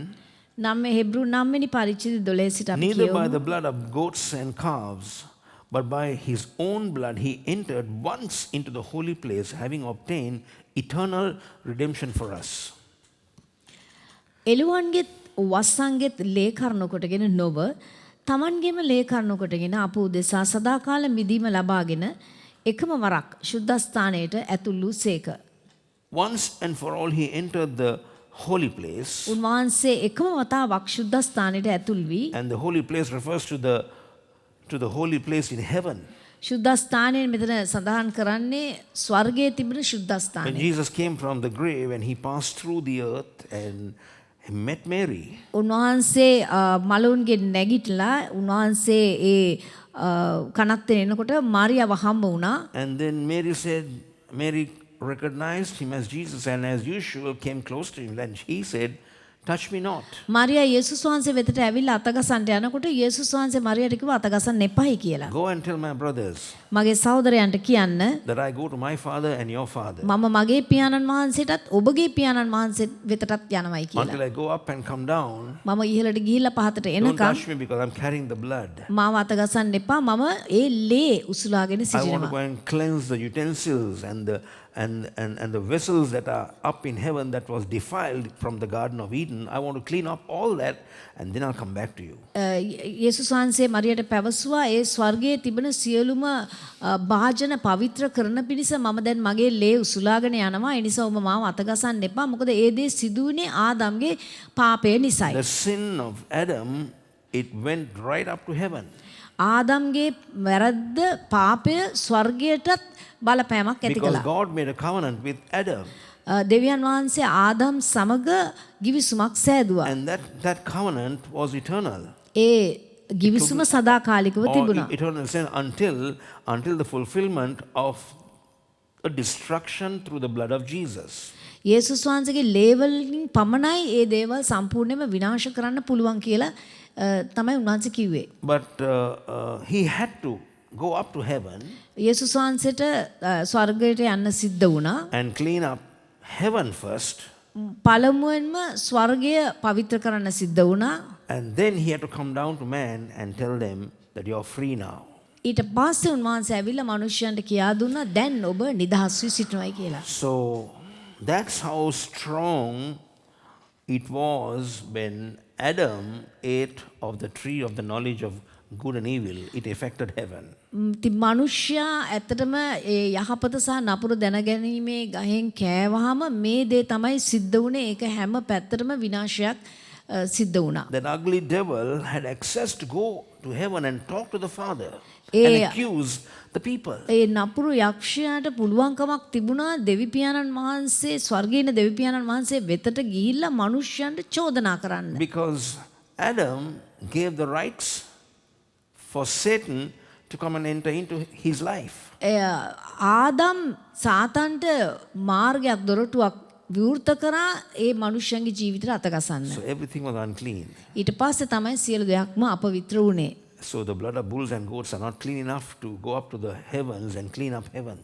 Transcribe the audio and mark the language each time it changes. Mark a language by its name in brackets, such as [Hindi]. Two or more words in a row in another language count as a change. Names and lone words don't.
[Sinhala] නම් හෙබ්රු 9 වෙනි පරිච්ඡේදය 12 සිට අපි [English] Neither by [Sinhala] කියමු. [English] the blood of goats and calves, but by his own blood he entered once into the holy place, having obtained eternal redemption for us. [Sinhala] එළුවන්ගෙත් වස්සන්ගෙත් ලේ කරුණු කොටගෙන නොව තමන්ගේම ලේ කරුණු කොටගෙන අප උදෙසා සදාකාල මිදීම ලබාගෙන එකම වරක් ශුද්ධස්ථානයට ඇතුළු සේක. [English] Once and for all he entered the holy place. [Sinhala] උන්වහන්සේ එකම වතාවක් ශුද්ධස්ථානයට ඇතුල් වී [English] And the holy place refers to the holy place in heaven. [Sinhala] ශුද්ධස්ථානයෙන් මෙතන සඳහන් කරන්නේ ස්වර්ගයේ තිබෙන [English] When [Sinhala] ශුද්ධස්ථානය. [English] Jesus came from the grave and he passed through the earth and he met Mary. උන්වහන්සේ මලවුන්ගේ නැගිටලා උන්වහන්සේ ඒ කනත්තේ එනකොට මාරියාව හම්බ වුණා. And then Mary recognized him as Jesus and as usual came close to him. And he said, touch me not. [Sinhala] මාරියා යේසුස් වහන්සේ වෙතට ඇවිල්ලා අතගසන්න යනකොට යේසුස් වහන්සේ මාරියාට කිව්වා අතගසන්න එපායි කියලා. [English] Go and tell my brothers [Sinhala] මගේ සහෝදරයන්ට කියන්න [English] that I go to my father and your father. [Sinhala] මම මගේ පියාණන් වහන්සේටත් ඔබගේ පියාණන් වහන්සේ වෙතටත් යනවායි කියලා. [English] Until I go up and come down, [Sinhala] මම ඉහළට ගිහිල්ලා පහතට [English] don't [Sinhala] එනකම් [English] touch me because I'm carrying the blood. [Sinhala] මාව අතගසන්න එපා මම ඒ ලේ උසුලාගෙන [English] I want to [Sinhala] සිටිනවා. [English] go and cleanse the utensils and the vessels that are up in heaven that was defiled from the Garden of Eden. I want to clean up all that and then I'll come back to you. [Sinhala] යේසුස් වහන්සේ මරියට පැවසුවා ඒ ස්වර්ගයේ තිබෙන සියලුම භාජන පවිත්‍ර කරන පිණිස මම දැන් මගේ ලේ උසුලාගෙන යනවා. ඒ නිසා ඔබ මාව අතගසන්න එපා. මොකද ඒ දේ සිදුුනේ ආදම්ගේ පාපය නිසායි. [English] The sin of Adam, it went right up to heaven. [Sinhala] ආදම්ගේ වැරද්ද පාපය ස්වර්ගයටත් බලපෑමක් ඇති [English] Because [Sinhala] කළා. [English] God made a covenant with Adam. [Sinhala] දෙවියන් වහන්සේ ආදම් සමග ගිවිසුමක් සෑදුවා. [English] And that covenant was eternal. [Sinhala] ඒ ගිවිසුම සදාකාලිකව [English] Or [Sinhala] තිබුණා. [English] eternal sin until the fulfillment of a destruction through the blood of Jesus. [Sinhala] යේසුස් වහන්සේගේ ලේ වලින් පමණයි ඒ දේවල් සම්පූර්ණයෙන්ම විනාශ කරන්න පුළුවන් කියලා තමයි උන්වහන්සේ කිව්වේ. [English] But he had to go up to heaven [Sinhala] යේසුස් වහන්සේට ස්වර්ගයට යන්න සිද්ධ වුණා. [English] and clean up heaven first. [Sinhala] පළමුවෙන්ම ස්වර්ගය පවිත්‍ර කරන්න සිද්ධ වුණා. [English] And then he had to come down to man and tell them that you're free now. [Sinhala] ඊට පස්සේ උන්වහන්සේ ඇවිල්ලා මිනිස්යන්ට කියා දුන්නා දැන් ඔබ නිදහස් වී සිටිනවායි කියලා. [English] So that's how strong it was when Adam ate of the tree of the knowledge of good and evil. It affected heaven. [Sinhala] ඉතින් මිනිස්යා ඇත්තටම ඒ යහපත සහ නපුර දැනගැනීමේ ගහෙන් කෑවහම මේ දේ තමයි සිද්ධ වුණේ. ඒක හැම පැත්තටම විනාශයක් සිද්ධ වුණා. [English] That ugly devil had access to go to heaven and talk to the Father Eh, and accuse the people. [Sinhala] ඒ නපුරු යක්ෂයාට පුළුවන්කමක් තිබුණා දෙවිපියාණන් වහන්සේ ස්වර්ගීය දෙවිපියාණන් වහන්සේ වෙතට ගිහිල්ලා මිනිස්යන්ට චෝදනා කරන්න. [English] Because Adam gave the rights for Satan to come and enter into his life. [Sinhala] ආදම් සාතන්ට මාර්ගයක් දොරටුවක් විවෘත කරා ඒ මිනිස්යන්ගේ ජීවිතයට අතගසන්න. [English] So everything was unclean. [Sinhala] ඊට පස්සේ තමයි සියලු දෙයක්ම අපවිත්‍ර වුණේ. [English] So the blood of bulls and goats are not clean enough to go up to the heavens and clean up heavens.